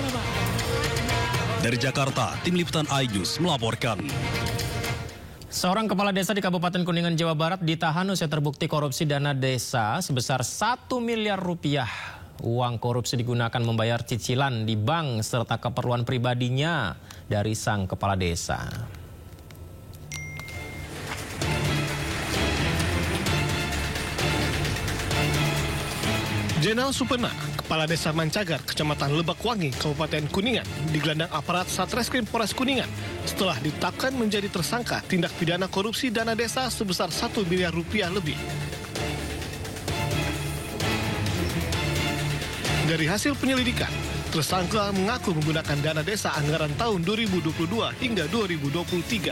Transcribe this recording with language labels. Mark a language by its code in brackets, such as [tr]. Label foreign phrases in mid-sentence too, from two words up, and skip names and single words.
[id] Dari Jakarta, Tim Liputan iNews melaporkan. Seorang kepala desa di Kabupaten Kuningan, Jawa Barat ditahan usai terbukti korupsi dana desa sebesar 1 miliar rupiah. Uang korupsi digunakan membayar cicilan di bank serta keperluan pribadinya dari sang kepala desa. Jenal Supena, Kepala Desa Mancagar, Kecamatan Lebakwangi, Kabupaten Kuningan, digelandang aparat Satreskrim Polres Kuningan setelah ditetapkan menjadi tersangka tindak pidana korupsi dana desa sebesar 1 miliar rupiah lebih. Dari hasil penyelidikan, tersangka mengaku menggunakan dana desa anggaran tahun 2022 hingga 2023.